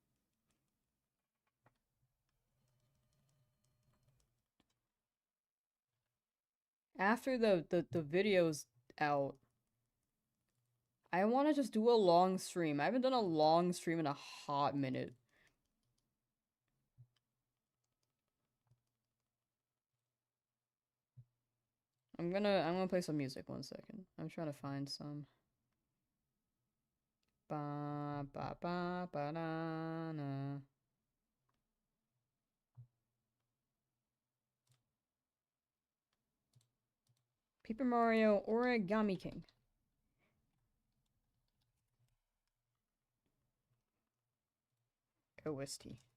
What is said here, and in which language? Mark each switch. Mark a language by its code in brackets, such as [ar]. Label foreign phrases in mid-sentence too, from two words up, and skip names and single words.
[en] After the video's out, I want to just do a long stream. I haven't done a long stream in a hot minute. I'm gonna play some music 1 second. I'm trying to find some. Ba ba ba ba na na. Paper Mario Origami King. OST.